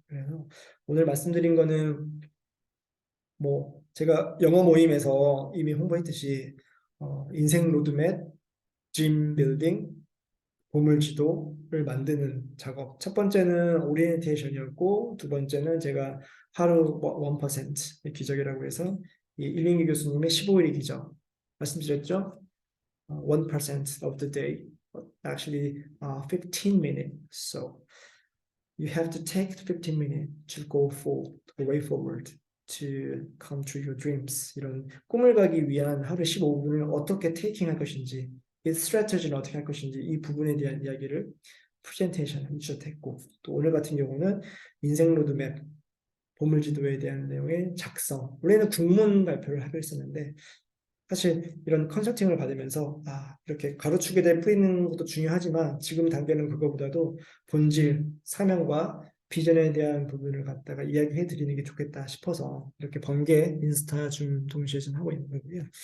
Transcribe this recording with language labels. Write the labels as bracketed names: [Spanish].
[Korean] 그래서 오늘 말씀드린 거는 뭐 제가 영어 모임에서 이미 홍보했듯이 인생 로드맵, dream building, 보물 지도를 만드는 작업. 첫 번째는 오리엔테이션이었고, 두 번째는 제가 하루 1%의 기적이라고 해서 이 일링기 교수님의 15일의 기적 말씀드렸죠? [English] 1% of the day, actually 15 minutes. So you have to take 15 minutes to go forward, the way forward to come true your dreams. [Korean] 이런 꿈을 가기 위한 하루 15분을 어떻게 테이킹 할 것인지, 이 스트래티지는 어떻게 할 것인지 이 부분에 대한 이야기를 프레젠테이션을 인출했고, 또 오늘 같은 경우는 인생 로드맵, 보물지도에 대한 내용의 작성. 원래는 국문 발표를 하기로 했었는데 사실 이런 컨설팅을 받으면서 이렇게 가로축에대 뿌리는 것도 중요하지만 지금 단계는 그거보다도 본질, 사명과 비전에 대한 부분을 갖다가 이야기해 드리는 게 좋겠다 싶어서 이렇게 번개 인스타 줌 동시에 좀 하고 있는 거고요.